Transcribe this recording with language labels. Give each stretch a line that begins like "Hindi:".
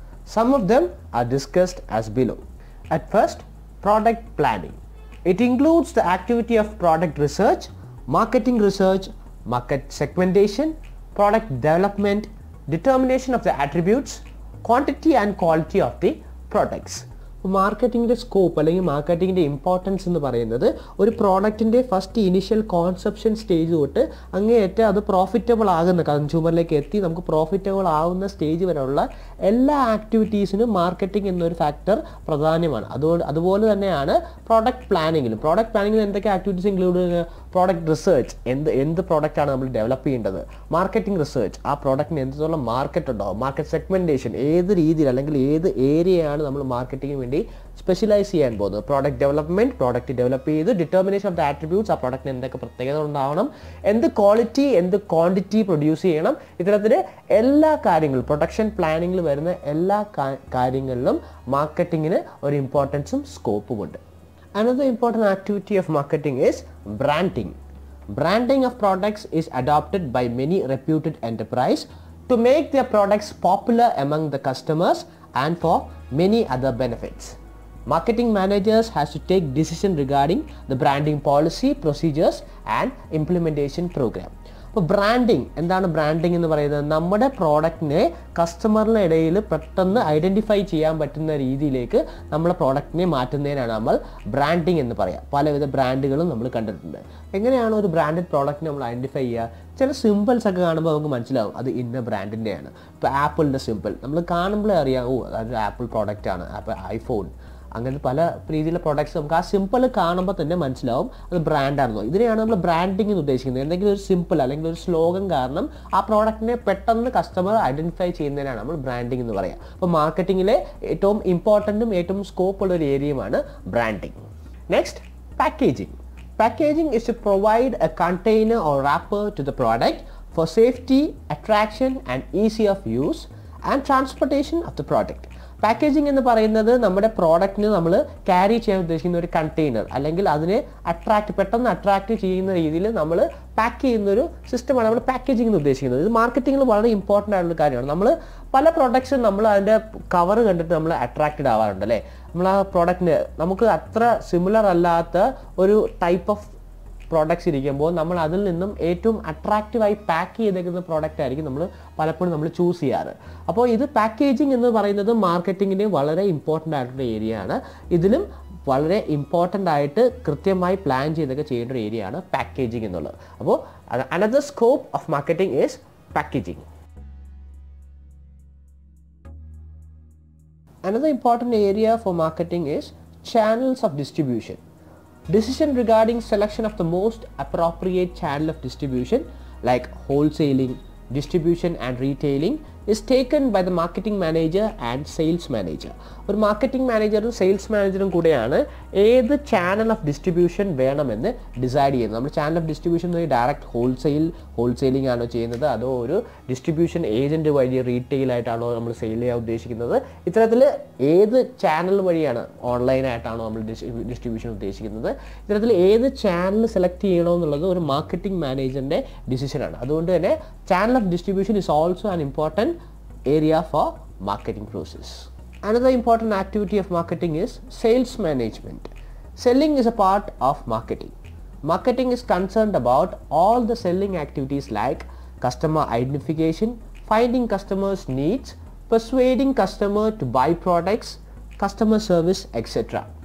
English: Some of them are discussed as below. At first, product planning. It includes the activity of product research, marketing research, market segmentation, product development, determination of the attributes, quantity and quality of the products.
Malayalam: മാർക്കറ്റിങ്ങിൻ്റെ scope അല്ലെങ്കിൽ മാർക്കറ്റിങ്ങിൻ്റെ importance എന്ന് പറയുന്നത് ഒരു പ്രോഡക്റ്റിൻ്റെ first initial Concepcion stage തൊട്ട് അങ്ങേയറ്റം അത് profitable ആകുന്ന കൺസ്യൂമറിലേക്ക് എത്തി നമുക്ക് പ്രോഫിറ്റബിൾ ആവുന്ന സ്റ്റേജ് വരെയുള്ള എല്ലാ ആക്ടിവിറ്റീസിനും മാർക്കറ്റിംഗ് എന്നൊരു ഫാക്ടർ പ്രധാനമാണ്. അതുപോലെ തന്നെയാണ് പ്രോഡക്റ്റ് പ്ലാനിങ്ങിലും. പ്രോഡക്റ്റ് പ്ലാനിങ്ങിൽ എന്തൊക്കെ ആക്ടിവിറ്റീസ് ഇൻക്ലൂഡ് ചെയ്യുന്നത്? പ്രോഡക്റ്റ് റിസർച്ച്, എന്ത് പ്രോഡക്റ്റാണ് നമ്മൾ ഡെവലപ്പ് ചെയ്യേണ്ടത്, മാർക്കറ്റിംഗ് റിസർച്ച്, ആ പ്രോഡക്റ്റിന് എന്തുള്ള മാർക്കറ്റ് ഉണ്ടാവും, മാർക്കറ്റ് സെഗ്മെൻറ്റേഷൻ, ഏത് രീതിയിൽ അല്ലെങ്കിൽ ഏത് ഏരിയയാണ് നമ്മൾ മാർക്കറ്റിങ്ങിന് വേണ്ടി സ്പെഷ്യലൈസ് ചെയ്യാൻ പോകുന്നത്, പ്രോഡക്റ്റ് ഡെവലപ്മെന്റ്, പ്രോഡക്റ്റ് ഡെവലപ്പ് ചെയ്ത് ഡിറ്റർമിനേഷൻ ഓഫ് ദ ആട്രിബ്യൂട്ട്സ്, ആ പ്രോഡക്റ്റിന് എന്തൊക്കെ പ്രത്യേകത ഉണ്ടാവണം, എന്ത് ക്വാളിറ്റി എന്ത് ക്വാണ്ടിറ്റി പ്രൊഡ്യൂസ് ചെയ്യണം, ഇത്തരത്തിൽ എല്ലാ കാര്യങ്ങളും പ്രൊഡക്ഷൻ പ്ലാനിങ്ങിൽ വരുന്ന എല്ലാ കാര്യങ്ങളിലും മാർക്കറ്റിങ്ങിന് ഒരു ഇമ്പോർട്ടൻസും സ്കോപ്പും ഉണ്ട്.
English: Another important activity of marketing is branding. Branding of products is adopted by many reputed enterprises to make their products popular among the customers and for many other benefits. Marketing managers has to take decision regarding the branding policy, procedures and implementation program.
Malayalam: അപ്പോൾ branding എന്താണ്? Branding എന്ന് പറയുന്നത് നമ്മുടെ പ്രോഡക്റ്റിനെ കസ്റ്റമറിൻ്റെ ഇടയിൽ പെട്ടെന്ന് identify ചെയ്യാൻ പറ്റുന്ന രീതിയിലേക്ക് നമ്മളെ പ്രോഡക്റ്റിനെ മാറ്റുന്നതിനാണ് നമ്മൾ ബ്രാൻഡിങ് എന്ന് പറയുക. പലവിധ ബ്രാൻഡുകളും നമ്മൾ കണ്ടിട്ടുണ്ട്. എങ്ങനെയാണ് ഒരു ബ്രാൻഡഡ് പ്രോഡക്റ്റിനെ നമ്മൾ ഐഡൻറ്റിഫൈ ചെയ്യുക? ചില സിമ്പിൾസ് ഒക്കെ കാണുമ്പോൾ നമുക്ക് മനസ്സിലാവും അത് ഇന്ന ബ്രാൻഡിൻ്റെയാണ്. ഇപ്പോൾ ആപ്പിളിൻ്റെ സിമ്പിൾ നമ്മൾ കാണുമ്പോഴേ അറിയാം, അതൊരു ആപ്പിൾ പ്രോഡക്റ്റാണ്. അപ്പോൾ ഐഫോൺ, അങ്ങനെ പല രീതിയിലുള്ള പ്രോഡക്റ്റ്സ് നമുക്ക് ആ സിമ്പിൾ കാണുമ്പോൾ തന്നെ മനസ്സിലാവും അത് ബ്രാൻഡാണെന്നോ. ഇതിനെയാണ് നമ്മൾ ബ്രാൻഡിങ് എന്ന് ഉദ്ദേശിക്കുന്നത്. എന്തെങ്കിലും ഒരു സിമ്പിൾ അല്ലെങ്കിൽ ഒരു സ്ലോഗൻ കാരണം ആ പ്രോഡക്റ്റിനെ പെട്ടെന്ന് കസ്റ്റമർ ഐഡൻറ്റിഫൈ ചെയ്യുന്നതിനാണ് നമ്മൾ ബ്രാൻഡിങ് എന്ന് പറയുക. അപ്പോൾ മാർക്കറ്റിങ്ങിലെ ഏറ്റവും ഇമ്പോർട്ടൻറ്റും ഏറ്റവും സ്കോപ്പ് ഉള്ള ഒരു ഏരിയയുമാണ് branding.
English: Next, packaging. Packaging is to provide a container or wrapper to the product for safety, attraction and easy of use and transportation of the product.
Malayalam: Packaging എന്ന് പറയുന്നത് നമ്മുടെ പ്രോഡക്റ്റിന് നമ്മൾ ക്യാരി ചെയ്യാൻ ഉദ്ദേശിക്കുന്ന ഒരു കണ്ടെയ്നർ അല്ലെങ്കിൽ അതിനെ പെട്ടെന്ന് അട്രാക്റ്റ് ചെയ്യുന്ന രീതിയിൽ നമ്മൾ പാക്ക് ചെയ്യുന്നൊരു സിസ്റ്റമാണ് നമ്മൾ പാക്കേജിംഗ് എന്ന് ഉദ്ദേശിക്കുന്നത്. ഇത് മാർക്കറ്റിങ്ങിൽ വളരെ ഇമ്പോർട്ടൻ്റ് ആയിട്ടുള്ള കാര്യമാണ്. നമ്മൾ പല പ്രോഡക്ട്സും നമ്മൾ അതിൻ്റെ കവർ കണ്ടിട്ട് നമ്മൾ അട്രാക്റ്റഡ് ആവാറുണ്ട് അല്ലേ. നമ്മൾ ആ പ്രോഡക്റ്റിന് നമുക്ക് അത്ര സിമിലർ അല്ലാത്ത ഒരു ടൈപ്പ് ഓഫ് പ്രോഡക്ട്സ് ഇരിക്കുമ്പോൾ നമ്മൾ അതിൽ നിന്നും ഏറ്റവും അട്രാക്റ്റീവായി പാക്ക് ചെയ്തേക്കുന്ന പ്രോഡക്റ്റ് ആയിരിക്കും പലപ്പോഴും നമ്മൾ ചൂസ് ചെയ്യാറ്. അപ്പോൾ ഇത് പാക്കേജിംഗ് എന്ന് പറയുന്നത് മാർക്കറ്റിങ്ങിന് വളരെ ഇമ്പോർട്ടൻ്റ് ആയിട്ടുള്ള ഏരിയ ആണ്. ഇതിലും വളരെ ഇമ്പോർട്ടൻ്റ് ആയിട്ട് കൃത്യമായി പ്ലാൻ ചെയ്തൊക്കെ ചെയ്യേണ്ട ഒരു ഏരിയ ആണ് പാക്കേജിംഗ് എന്നുള്ളത്. അപ്പോൾ
English: Another scope of marketing is packaging. Another important area for marketing is channels of distribution. Decision regarding selection of the most appropriate channel of distribution like wholesaling, distribution and retailing is taken by the marketing manager and sales manager.
Malayalam: ഒരു marketing മാനേജറും sales മാനേജറും കൂടെയാണ് ഏത് channel of distribution വേണമെന്ന് decide ചെയ്യുന്നത്. നമ്മൾ channel of distribution direct ഹോൾസെയിലിംഗ് ആണോ ചെയ്യുന്നത്, അതോ ഒരു ഡിസ്ട്രിബ്യൂഷൻ ഏജൻറ്റ് വഴി റീറ്റെയിൽ ആയിട്ടാണോ നമ്മൾ സെയിൽ ചെയ്യാൻ ഉദ്ദേശിക്കുന്നത്, ഇത്തരത്തിൽ ഏത് ചാനൽ വഴിയാണ്, ഓൺലൈനായിട്ടാണോ നമ്മൾ ഡിസ്ട്രിബ്യൂഷൻ ഉദ്ദേശിക്കുന്നത്, ഇത്തരത്തിൽ ഏത് ചാനൽ സെലക്ട് ചെയ്യണമെന്നുള്ളത് ഒരു മാർക്കറ്റിംഗ് മാനേജറിൻ്റെ ഡിസിഷനാണ്. അതുകൊണ്ട് തന്നെ
English: channel of distribution is also an important area for marketing process. Another important activity of marketing is sales management. Selling is a part of marketing. Marketing is concerned about all the selling activities like customer identification, finding customers' needs, persuading customer to buy products, customer service, etc.